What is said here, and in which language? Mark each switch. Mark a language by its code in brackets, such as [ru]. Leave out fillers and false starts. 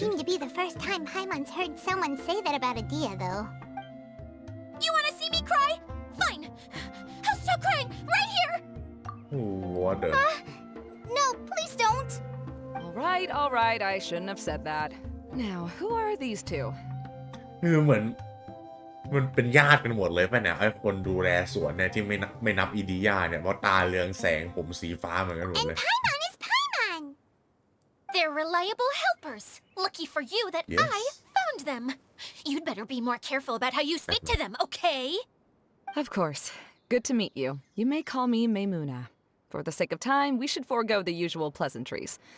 [en] seem to be the first time Paimon's heard someone say that about Adia, though. You want to see me cry? Fine. I'll stop crying right here. What the No, please don't. All right, I shouldn't have said that. Now, who are these two? [th] คือเหมือนมันเป็นญาติกันหมดเลยป่ะเนี่ยไอ้คนดูแลสวนเนี่ยที่ไม่นับอีดียาเนี่ยเพราะตาเรืองแสงผมสีฟ้าเหมือนกันหมด [en] And [th] เลย [en] Paimon is Paimon. They're reliable helpers. Lucky for you that Yes. I found them. You'd better be more careful about how you speak to them, okay? Of course. Good to meet you. You may call me Maimuna. For the sake of time, we should forego the usual pleasantries.